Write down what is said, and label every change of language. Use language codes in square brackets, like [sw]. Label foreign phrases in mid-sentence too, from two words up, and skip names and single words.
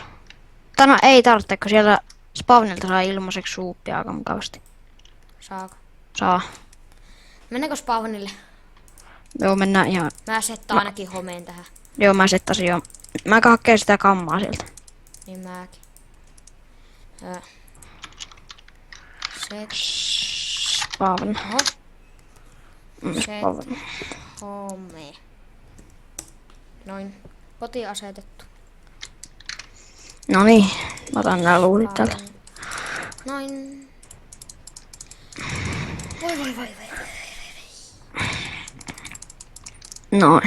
[fi] Tai no ei tarvitse, kun siellä spawnilta saa ilmaiseksi suuppia aika mukavasti. Saako? Saa. Mennäänkö spawnille? Joo, mennään ihan... Mä settaan ainakin homeen tähän. Joo, mä settasin jo. Mä hakkeen sitä kammaa sieltä. Niin mäkin. Set Spawn. Oho. Set Spawn. home. Noin. Koti asetettu. Noniin. Mä otan nää luulit täältä. Noin. Voi. Noin.